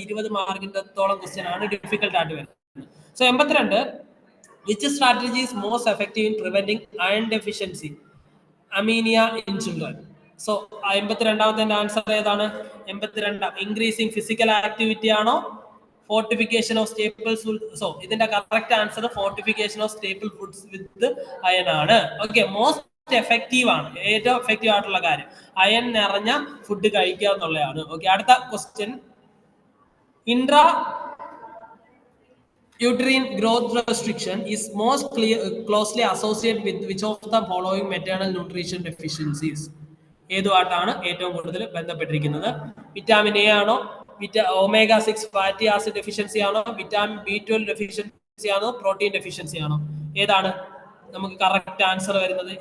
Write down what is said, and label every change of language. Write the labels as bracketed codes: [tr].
[ml] 20 മാർക്കിൻ്റെത്തോളം question ആണ് difficult ആയിട്ട് വരുന്നത്. [en] So 82. Which strategy is most effective in preventing iron deficiency anemia in children? [ml] So 52ാമത്തെ answer ഏതാണ്? 82 [en] increasing physical activity [ml] ആണോ? [en] Fortification of staple food? [ml] So ഇതിന്റെ correct answer [en] fortification of staple foods with iron [ml] ആണ്. Okay, [en] most effective [ml] ആണ്. ഏറ്റവും effective ആയിട്ടുള്ള കാര്യം iron നിറഞ്ഞ food കഴിക്കുക എന്നുള്ളതാണ്. ഓക്കെ, അടുത്ത question. [en] Intra uterine growth restriction is most closely associated with which of the following maternal nutrition deficiencies? [ml] ഏതുമായിട്ടാണ് ഏറ്റവും കൂടുതൽ ബന്ധപ്പെട്ടിരിക്കുന്നത്? വിറ്റാമിൻ എ ആണോ? ഒമേഗ 6 ഫാറ്റി ആസിഡ് ഡെഫിഷ്യൻസി ആണോ? വിറ്റാമിൻ B12 ഡെഫിഷ്യൻസി ആണോ? പ്രോട്ടീൻ ഡെഫിഷ്യൻസി ആണോ? ഏതാണ് നമുക്ക് കറക്റ്റ് ആൻസർ വരുന്നത്?